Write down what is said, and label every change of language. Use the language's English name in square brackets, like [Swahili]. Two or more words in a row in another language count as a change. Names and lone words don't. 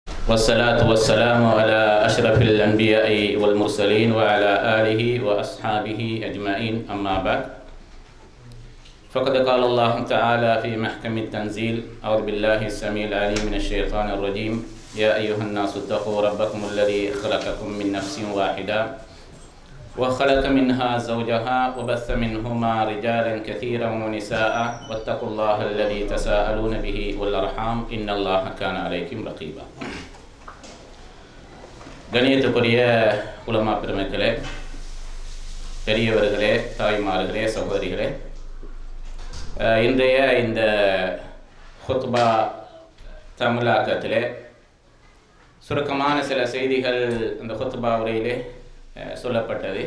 [Arabic] والصلاة والسلام على أشرف الأنبياء والمرسلين وعلى آله وأصحابه أجمعين أما بعد فقد قال الله تعالى في محكم التنزيل أعوذ بالله السميع العليم من الشيطان الرجيم يا أيها الناس اتقوا ربكم الذي خلقكم من نفس واحدة وخلق منها زوجها وبث منهما رجالا كثيرا ونساء واتقوا الله الذي تساءلون به والأرحام إن الله كان عليكم رقيبا. [Tamil] கணியத்துக்குரிய உலமா பெருமக்களே, பெரியவர்களே, தாய்மார்களே, சகோதரிகளே, இன்றைய இந்த ஹுத்பா தமிழாக்கத்திலே சுருக்கமான சில செய்திகள் அந்த ஹுத்பா உரையிலே சொல்லப்பட்டது.